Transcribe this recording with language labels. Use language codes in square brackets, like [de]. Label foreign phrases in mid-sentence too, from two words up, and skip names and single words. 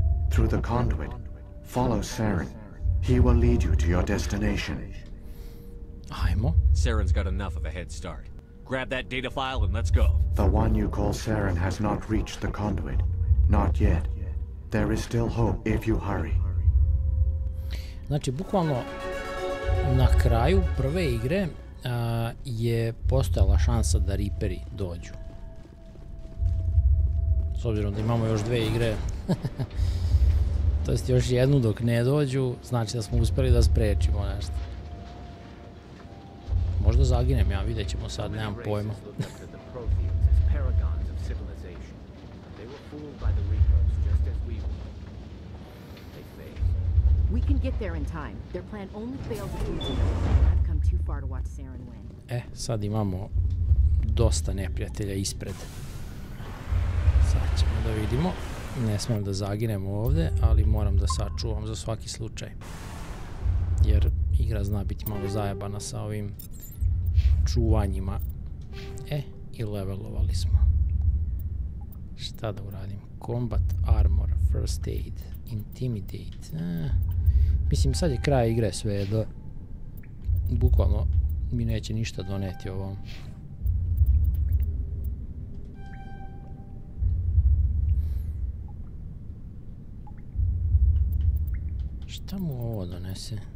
[en] Through the conduit, follow Saren. He will lead you to your destination. [bs] Ajmo. [en] Saren's got enough of a head start. Grab that data file and let's go. The one you call Saren has not reached the conduit. Not yet. There is still hope if you hurry. [bs] Znači, bukvalno na kraju prve igre je postojala šansa da Reaperi dođu. S obzirom da imamo još dve igre, to jest još jednu dok ne dođu, znači da smo uspeli da sprečimo nešto. Možda zaginem ja, vidjet ćemo sad, nemam pojma. [en] We can get there in time. Their plan only fails if we do. I've come too far to watch Saren win. [bs] Sad imamo dosta neprijatelja ispred. Sad ćemo da vidimo. Ne smijem da zaginem ovde, ali moram da sačuvam za svaki slučaj. Jer igra zna biti malo zajebana sa ovim čuvanjima. I levelovali smo. Šta da uradim? [en] Combat, armor, first aid, intimidate. [bs] Mislim, sad je kraj igre sve do... Bukvalno mi neće ništa doneti ovom. Šta mu ovo donese?